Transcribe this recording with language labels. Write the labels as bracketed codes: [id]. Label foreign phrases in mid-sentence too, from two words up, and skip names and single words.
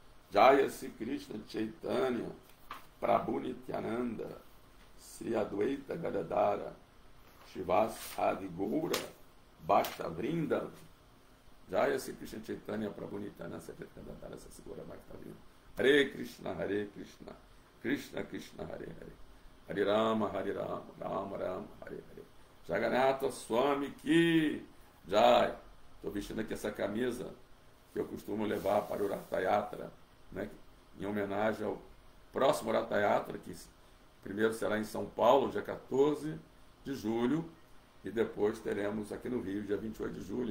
[sa] Jaya Sri Krishna Chaitanya Prabhu Nityananda Sri Advaita Gadadara Shivas Adi Goura Bhakta Vrinda Jaya Sri Krishna Chaitanya Prabhu Nityananda Sri Advaita Gadadara Segura Bhakta Vrinda Hare Krishna Krishna Krishna Hare Hare Hare Rama Rama Rama Hare Hare [hi] जगन्नाथ स्वामी की जय. [pt] Estou vestindo aqui essa camisa que eu costumo levar para o Ratha Yatra, né, em homenagem ao próximo Ratha Yatra, que primeiro será em São Paulo, dia 14 de julho, e depois teremos aqui no Rio, dia 28 de julho.